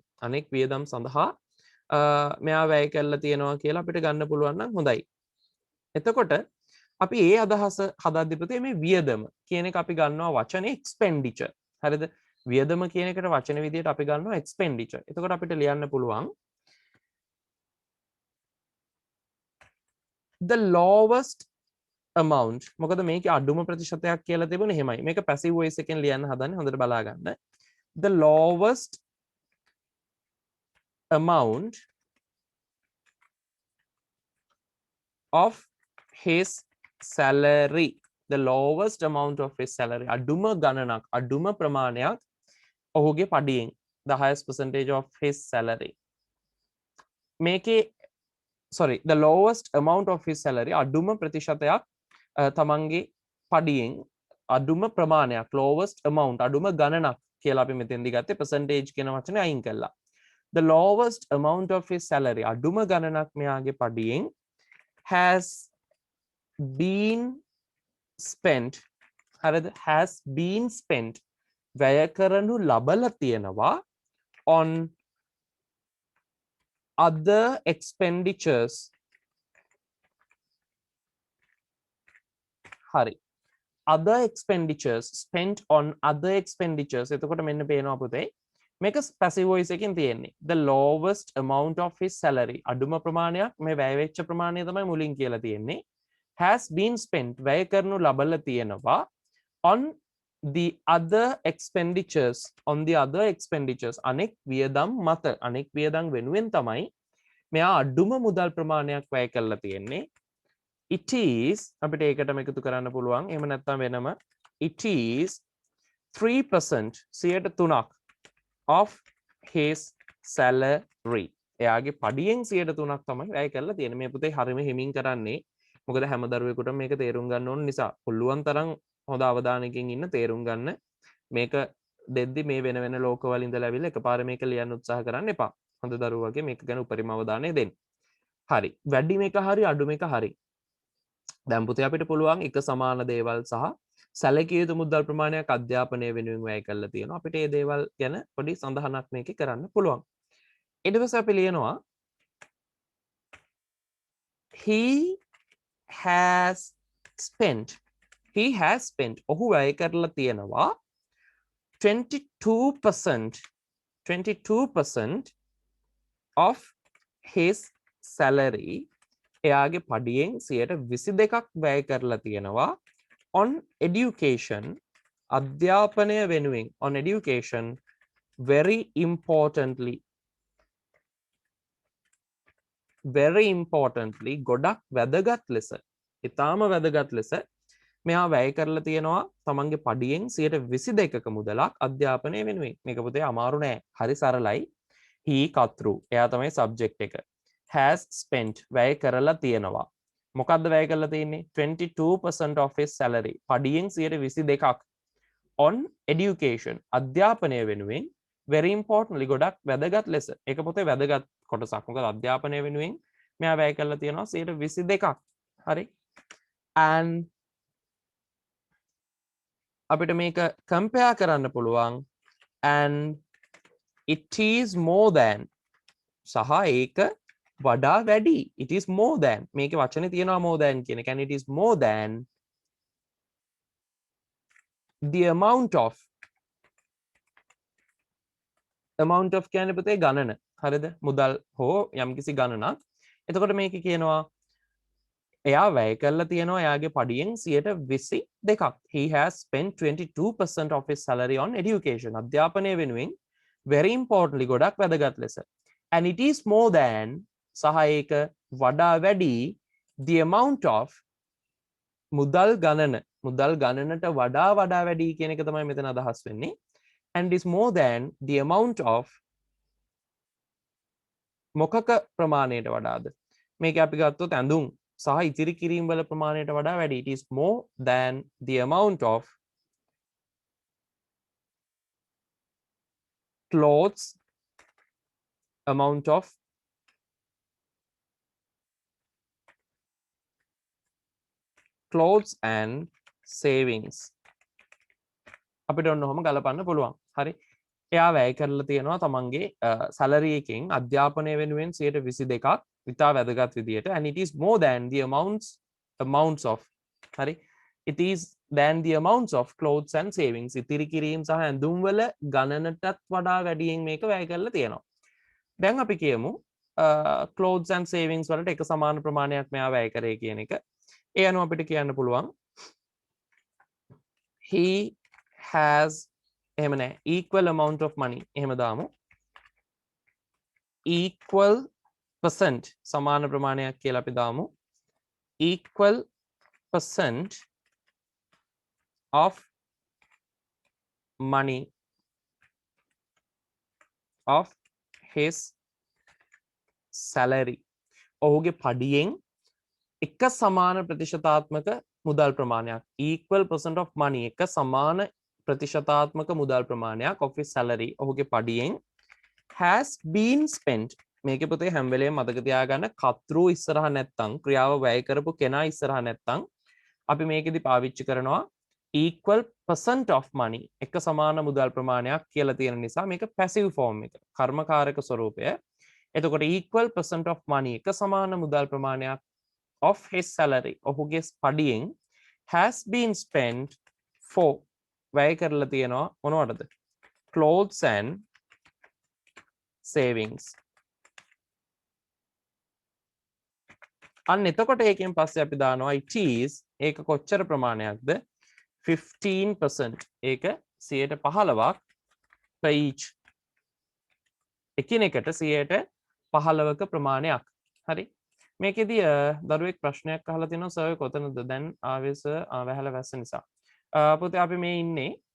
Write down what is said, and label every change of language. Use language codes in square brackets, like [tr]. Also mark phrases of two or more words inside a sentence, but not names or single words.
[si] අනෙක් වියදම් සඳහා මෙයා වැය කරලා තියෙනවා කියලා අපිට ගන්න පුළුවන් නම් හොඳයි. එතකොට අපි ඒ අදහස හදද්දි පුතේ මේ වියදම කියන එක අපි ගන්නවා වචනේ expenditure. හරිද? වියදම කියන එකට වචන විදියට අපි ගන්නවා expenditure. එතකොට අපිට ලියන්න පුළුවන් [en] the lowest amount. [si] මොකද මේකේ අඩුම ප්‍රතිශතයක් කියලා තිබුණේ එහෙමයි. මේක [en] passive voice [si] එකෙන් ලියන්න හදන්නේ. හොඳට බලා ගන්න. [en] The lowest amount of his salary. The lowest amount of his salary. [si] අඩුම ගණනක්, අඩුම ප්‍රමාණයක් ඔහුගේ පඩියෙන්. [en] The highest percentage of his salary. මේකේ the lowest amount of his salary. [si] අඩුම ප්‍රතිශතයක් තමන්ගේ පඩියෙන් අඩුම ප්‍රමාණයක්, [en] lowest amount, [si] අඩුම ගණනක් කියලා අපි මෙතෙන්දි ගත්තේ percentage කියන වචනේ අයින් කළා. [en] The lowest amount of his salary. [si] අඩුම ගණනක් මෙයාගේ පඩියෙන් [en] has been spent. [si] හරිද? [en] has been spent. [si] වැය කරනු ලබලා තියෙනවා [en] on other expenditures [si] හරි [en] other expenditures spent on other expenditures [si] එතකොට මෙන්න පේනවා පුතේ මේක [en] passive voice [si] එකකින් තියෙන්නේ [en] the lowest amount of his salary [si] අඩුම ප්‍රමාණයක් මේ වැය වෙච්ච ප්‍රමාණය තමයි මුලින් කියලා තියෙන්නේ [en] has been [si] spent වැය කරනු ලබලා තියෙනවා [en] on the other expenditures [si] අනෙක් වියදම් මත අනෙක් වියදම් වෙනුවෙන් තමයි මෙයා අඩුම මුදල් ප්‍රමාණයක් වැය කරලා තියෙන්නේ [en] it is [si] අපිට ඒකටම එකතු කරන්න පුළුවන් එහෙම නැත්නම් වෙනම [en] it is 3% 3% of his salary [si] එයාගේ පඩියෙන් 3% තමයි වැය කරලා තියෙන්නේ මේ පුතේ හරියම හිමින් කරන්නේ මොකද හැම දරුවෙකුටම මේක තේරුම් ගන්න ඕන නිසා පුළුවන් තරම් හොඳ අවධානයකින් ඉන්න තේරුම් ගන්න මේක දෙද්දි මේ වෙන වෙන ලෝකවල ඉඳලා ඇවිල්ලා එකපාර මේක ලියන්න උත්සාහ කරන්න එපා හොඳ දරුවෝ වගේ මේක ගැන උපරිම අවධානය දෙන්න හරි වැඩි මේක හරි අඩු මේක හරි දැන් පුතේ අපිට පුළුවන් එක සමාන දේවල් සහ සැලකිය යුතු මුදල් ප්‍රමාණයක් අධ්‍යාපනය වෙනුවෙන් වැය කරලා තියෙනවා අපිට මේ දේවල් ගැන පොඩි සඳහනක් මේකේ කරන්න පුළුවන් ඊට පස්සේ අපි ලියනවා [en] he has spent [si] ඔහු වැය කරලා තියෙනවා [en] 22% of his salary [si] එයාගේ පඩියෙන් 22ක් වැය කරලා තියෙනවා [en] on education [si] අධ්‍යාපනය වෙනුවෙන් [en] on education very importantly [si] ගොඩක් වැදගත් ලෙස ඉතාම වැදගත් ලෙස මෙයා වැය කරලා තියෙනවා තමන්ගේ පඩියෙන් 22ක මුදලක් අධ්‍යාපනය වෙනුවෙන් මේක පුතේ අමාරු නෑ හරි සරලයි he කතෘ එයා තමයි subject එක [en] has spent [si] වැය කරලා තියෙනවා මොකද්ද වැය කරලා තියෙන්නේ [en] 22% of his salary [si] පඩියෙන් 22ක් [en] on education [si] අධ්‍යාපනය වෙනුවෙන් [en] very importantly [si] ගොඩක් වැදගත් ලෙස ඒක පොතේ වැදගත් කොටසක් මොකද අධ්‍යාපනය වෙනුවෙන් මෙයා වැය කරලා තියෙනවා 22ක් හරි and අපිට මේක compare කරන්න පුළුවන් [en] and it is more than [si] සහ ඒක වඩා වැඩි [en] it is more than [si] මේකේ වචනේ තියෙනවා [en] more than [si] කියන එක [en] and it is more than the amount of [si] කියන්නේ පුතේ ගණන හරිද මුදල් හෝ යම්කිසි ගණනක් එතකොට මේකේ කියනවා එයා වැය කරලා තියෙනවා එයාගේ පඩියෙන් 22ක් [en] he has spent 22% of his salary on education [si] අධ්‍යාපනය වෙනුවෙන් [en] very importantly [si] ගොඩක් වැදගත් ලෙස [en] and it is more than [si] සහ ඒක වඩා වැඩි [en] the amount of [si] මුදල් ගණනට වඩා වැඩි කියන එක තමයි මෙතන අදහස් වෙන්නේ [en] and is more than the amount of [si] මොකක ප්‍රමාණයට වඩාද මේක අපි ගත්තොත් ඇඳුම් සහ ඉතිරි කිරීම් වල ප්‍රමාණයට වඩා වැඩි [en] it is more than the amount of clothes and [si] savings අපිට ඔන්න ඔහොම ගලපන්න පුළුවන් හරි එයා වැය කරලා තියෙනවා තමන්ගේ සැලරි එකෙන් අධ්‍යාපනය වෙනුවෙන් 22ක් ඉතා වැදගත් විදියට [en] and it is more than the amounts of [si] හරි [en] it is than the amounts of clothes and savings [si] ඉතිරි කිරීම් සහ ඇඳුම් වල ගණනටත් වඩා වැඩියෙන් මේක වැය කරලා තියෙනවා දැන් අපි කියමු [en] clothes and savings [si] වලට එක සමාන ප්‍රමාණයක් මෙයා වැය කරේ කියන එක ඒ අනුව අපිට කියන්න පුළුවන් [en] he has [si] එහෙම නෑ [en] equal amount of money [si] එහෙම දාමු [en] equal percent [si] සමාන ප්‍රමාණයක් කියලා අපි දාමු [en] equal percent of money of his salary [si] ඔහුගේ පඩියෙන් එක සමාන ප්‍රතිශතාත්මක මුදල් ප්‍රමාණයක් [en] equal percent of money [si] එක සමාන ප්‍රතිශතාත්මක මුදල් ප්‍රමාණයක් [en] of his salary [si] ඔහුගේ පඩියෙන් [en] has been [si] spent මේකේ පුතේ හැම වෙලේම මතක තියාගන්න කතෘ ඉස්සරහ නැත්තම් ක්‍රියාව වැය කරපු කෙනා ඉස්සරහ නැත්තම් අපි මේකෙදි පාවිච්චි කරනවා [en] equal percent of money [si] එක සමාන මුදල් ප්‍රමාණයක් කියලා තියෙන නිසා මේක [en] passive form [si] එක කර්මකාරක ස්වරූපය එතකොට [en] equal percent of money [si] එක සමාන මුදල් ප්‍රමාණයක් [en] of his salary [si] ඔහුගේ පඩියෙන් [en] has been spent for [si] වැය කරලා තියෙනවා මොනවටද [en] clothes and savings [si] අන්න එතකොට ඒකෙන් පස්සේ අපි දානවා [en] it is [si] ඒක කොච්චර ප්‍රමාණයක්ද 15% ඒක 15%ක් [en] per each [si] එකිනෙකට 15%ක ප්‍රමාණයක් හරි මේකෙදී දරුවෙක් ප්‍රශ්නයක් අහලා තිනවා සර් කොතනද දැන් ආවේ සර් වැහැලා වැස්ස නිසා පුතේ අපි මේ ඉන්නේ